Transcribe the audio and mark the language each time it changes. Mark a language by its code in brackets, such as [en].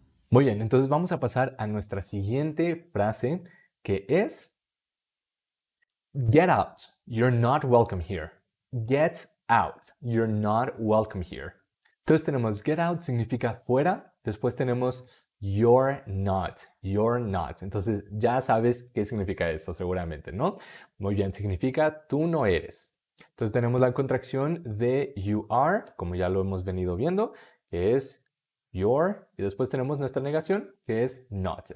[es] Muy bien, entonces vamos a pasar a nuestra siguiente frase, que es [en] Get out, you're not welcome here. Get out, you're not welcome here. [es] Entonces tenemos get out significa fuera, después tenemos you're not. Entonces ya sabes qué significa eso seguramente, ¿no? Muy bien, significa tú no eres. Entonces tenemos la contracción de you are, como ya lo hemos venido viendo, que es your, y después tenemos nuestra negación, que es not.